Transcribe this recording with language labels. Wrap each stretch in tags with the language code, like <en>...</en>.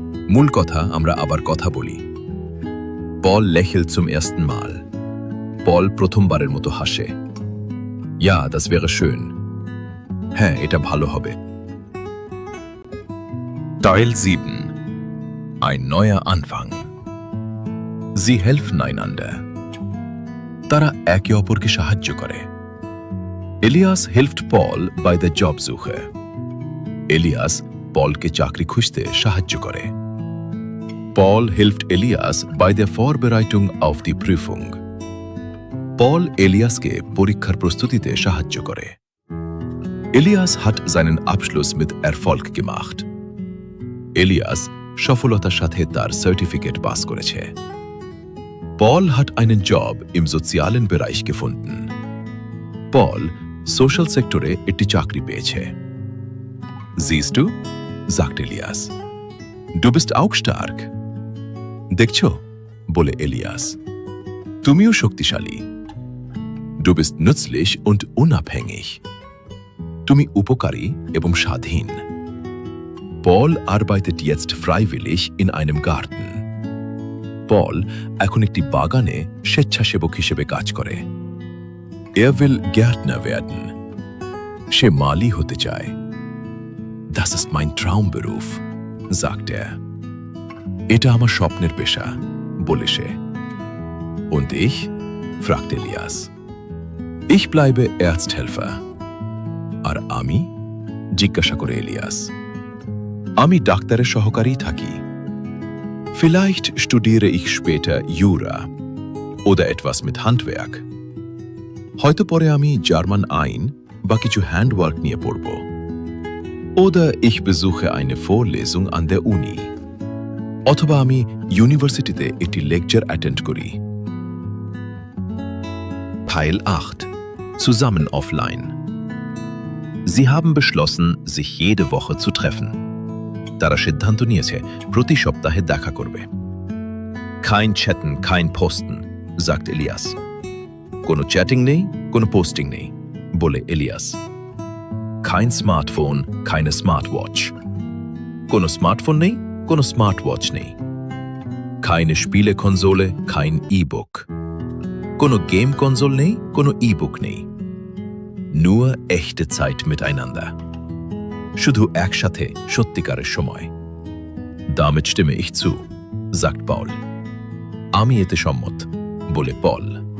<bn>মূল কথা আমরা আবার কথা বলি।</bn> <de>Paul lächelt zum ersten Mal.</de> <bn>Paul প্রথমবারের মতো হাসে।</bn> <de>Ja, das wäre schön.</de> <bn>হ্যাঁ, এটা ভালো হবে।</bn> <de>Teil 7. Ein neuer Anfang. Sie helfen einander.</de> <bn>তারা একে অপরকে সাহায্য করে।</bn> <de>Elias hilft Paul bei der Jobsuche.</de> <bn>Elias Paulকে চাকরি খুঁজতে সাহায্য করে।</bn> <de>Paul hilft Elias bei der Vorbereitung auf die Prüfung.</de> <bn>Paul Eliasকে পরীক্ষার প্রস্তুতিতে সাহায্য করে।</bn> <de>Elias hat seinen Abschluss mit Erfolg gemacht.</de> <bn>Elias সফলতার সাথে তার সার্টিফিকেট পাস করেছে।</bn> <de>Paul hat einen Job im sozialen Bereich gefunden.</de> <bn>Paul social সেক্টরে একটি চাকরি পেয়েছে।</bn> <de>Siehst du? sagt Elias. Du bist auch stark.</de> <bn>দেখছো? বলে এলিয়াস। তুমিও শক্তিশালী।</bn> <de>Du bist nützlich und unabhängig.</de> <bn>তুমি উপকারী এবং স্বাধীন।</bn> <de>Paul arbeitet jetzt freiwillig in einem Garten.</de> <bn>Paul এখন একটি বাগানে স্বেচ্ছাসেবক হিসেবে কাজ করে।</bn> <de>Er will Gärtner werden.</de> <bn>সে মালি হতে চায়।</bn> <de>Das ist mein Traumberuf, sagt er.</de> <bn>এটা আমার স্বপ্নের পেশা, বলে সে।</bn> <de>Und ich? fragt Elias. Ich bleibe Arzthelfer.</de> <bn>আর আমি? জিজ্ঞাসা করে এলিয়াস। আমি ডাক্তারের সহকারী থাকি।</bn> <de>Vielleicht studiere ich später Jura oder etwas mit Handwerk.</de> <bn>হয়তো পরে আমি জার্মান আইন বা কিছু হ্যান্ডওয়ার্ক নিয়ে পড়ব।</bn> <de>Oder ich besuche eine Vorlesung an der Uni.</de> <bn>অথবা আমি ইউনিভার্সিটিতে একটি লেকচার অ্যাটেন্ড করি।</bn> <de>Teil 8. Zusammen offline. Sie haben beschlossen, sich jede Woche zu treffen.</de> <bn>তারা সিদ্ধান্ত নিয়েছে প্রতি সপ্তাহে দেখা করবে।</bn> <de>Kein Chatten, kein Posten, sagt Elias.</de> <bn>কোনো চ্যাটিং নেই, কোনো পোস্টিং নেই, বলে Ilias.</bn> <de>Kein Smartphone, keine Smartwatch.</de> <bn>কোনো স্মার্টফোন নেই, কোনো স্মার্টওয়াচ নেই।</bn> <de>Keine Spielekonsole, kein E-Book.</de> <bn>কোনো গেম কনসোল নেই, কোনো ই-বুক নেই।</bn> <de>Nur echte Zeit miteinander.</de> <bn>শুধু একসাথে সত্যিকারের সময়।</bn> <de>Damit stimme ich zu, sagt Paul.</de> <bn>আমি এতে সম্মত, বলে পল।</bn>